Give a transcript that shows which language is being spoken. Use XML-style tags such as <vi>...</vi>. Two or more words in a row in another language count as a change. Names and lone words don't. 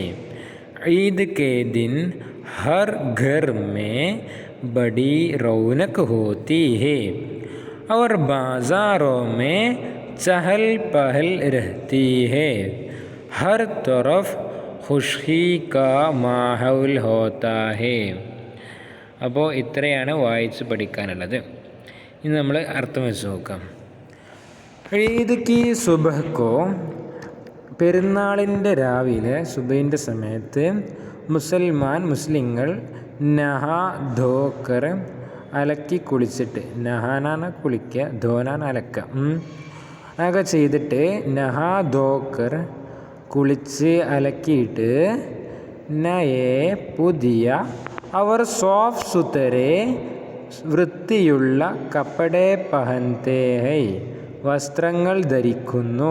<hi>ईद के दिन हर घर में बड़ी रौनक होती है और बाज़ारों में चहल पहल रहती है। हर तरफ खुशी का माहौल होता है।</hi> <ml>അപ്പോൾ ഇത്രയാണ് വായിച്ച് പഠിക്കാനുള്ളത്. ഇനി നമ്മൾ അർത്ഥം വെച്ച് നോക്കാം.</ml> <hi>ईद की सुबह को</hi> <ml>പെരുന്നാളിൻ്റെ രാവിലെ സുബഹിൻ്റെ സമയത്ത് മുസ്ലിങ്ങൾ</ml> <hi>नहा धोकर</hi> <ml>അലക്കി കുളിച്ചിട്ട്, നഹാനാണ് കുളിക്കുക, ധോനാണ് അലക്കുക, അതൊക്കെ ചെയ്തിട്ട്</ml> <hi>नहा धोकर</hi> <ml>കുളിച്ച് അലക്കിയിട്ട് നയേ പുതിയ</ml> <hi>और साफ़ सुथरे</hi> <ml>വൃത്തിയുള്ള</ml> <hi>कपड़े पहनते हैं</hi> <ml>വസ്ത്രങ്ങൾ ധരിക്കുന്നു.</ml>